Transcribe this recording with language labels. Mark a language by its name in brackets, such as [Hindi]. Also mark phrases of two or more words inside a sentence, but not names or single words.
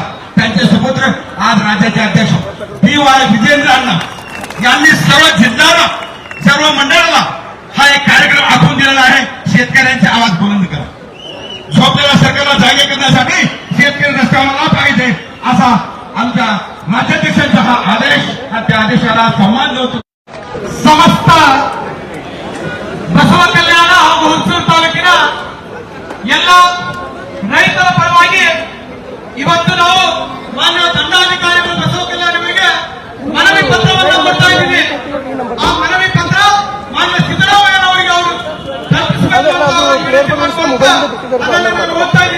[Marathi] त्यांचे सुपुत्र आज राज्याचे अध्यक्ष DY विजेंद्र अण्णा यांनी सर्व जिल्ह्याला, सर्व मंडळाला हा एक कार्यक्रम आखून दिलेला आहे. शेतकऱ्यांचे आवाज बुलंद करा. झोपलेल्या सरकारला जागे करण्यासाठी शेतकरी रस्त्यावर आला पाहिजे असा आमच्या राज्याध्यक्षांचा हा आदेश, त्या आदेशाला सन्मान देतो. [Kannada] ಸಮಸ್ತ ಬಸವ ಕಲ್ಯಾಣ ಹಾಗೂ ಹುಣಸೂರು ತಾಲೂಕಿನ ಎಲ್ಲ ರೈತರ ಪರವಾಗಿ ಇವತ್ತು ನಾವು ಮಾನ್ಯ ದಂಡಾಧಿಕಾರಿಗಳು ಬಸವ ಕಲ್ಯಾಣಗಳಿಗೆ ಮನವಿ ಪತ್ರವನ್ನು ಕೊಡ್ತಾ ಇದ್ದೀವಿ. ಆ ಮನವಿ ಪತ್ರ ಮಾನ್ಯ ಸಿದ್ದರಾಮಯ್ಯನವರಿಗೆ ಅವರು ತಲುಪಿಸಬೇಕು ಅಂತ ಅದನ್ನು ನಾನು ಓದ್ತಾ ಇದ್ದೀನಿ.